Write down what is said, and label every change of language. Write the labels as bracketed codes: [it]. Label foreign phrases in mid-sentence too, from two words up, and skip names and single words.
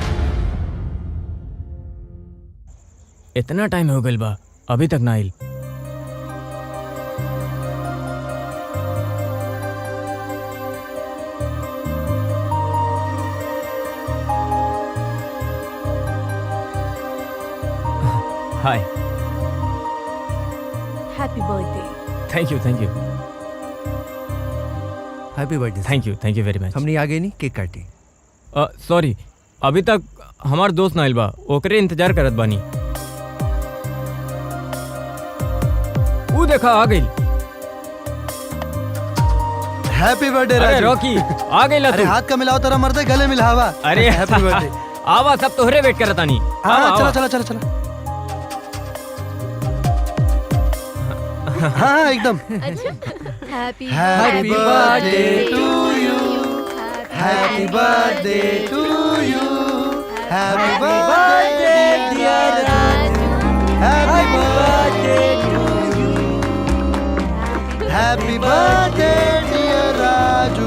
[bho] इतना टाइम हो गइल बा, अभी तक ना आइल। हाय। [en] happy birthday. thank you happy birthday. thank you very much. [bho] हमने आगे नहीं केक काटी। सॉरी, अभी तक हमार दोस्त ना आइल बा, ओकरे इंतजार करत बानी। ऊ देखा आ गइल। [en] happy birthday [bho] अरे राजू। रॉकी आ गइल अरे तू। हाथ का मिलाओ तेरा मर्दे गले मिलावा। अरे [en] happy birthday. [bho] आवा सब तोहरे वेट करत आनी। हाँ चलो चलो चलो चलो। हाँ एकदम। [en] हैप्पी happy birthday to you. happy birthday to you. happy birthday dear राजू। happy birthday to you. happy birthday dear राजू।